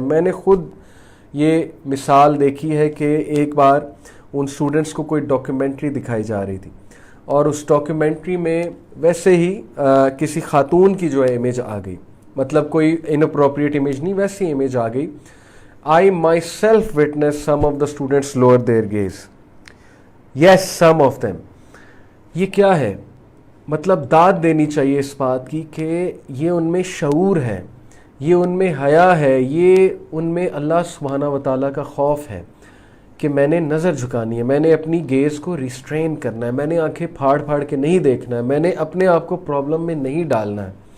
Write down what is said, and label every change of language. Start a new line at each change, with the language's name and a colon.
Urdu: میں نے خود یہ مثال دیکھی ہے کہ ایک بار ان اسٹوڈنٹس کو کوئی ڈاکیومنٹری دکھائی جا رہی تھی, اور اس ڈاکیومنٹری میں ویسے ہی کسی خاتون کی جو ہے امیج آ گئی, مطلب کوئی اناپروپریٹ امیج نہیں, ویسی امیج آ گئی.
English: I myself witnessed some of the students lower their gaze. Yes, some of them.
Urdu: یہ کیا ہے؟ مطلب داد دینی چاہیے اس بات کی کہ یہ ان میں شعور ہے، یہ ان میں حیا ہے، یہ ان میں اللہ سبحانہ و تعالیٰ کا خوف ہے کہ میں نے نظر جھکانی ہے، میں نے اپنی گیز کو ریسٹرین کرنا ہے، میں نے آنکھیں پھاڑ پھاڑ کے نہیں دیکھنا ہے، میں نے اپنے آپ کو پرابلم میں نہیں ڈالنا ہے.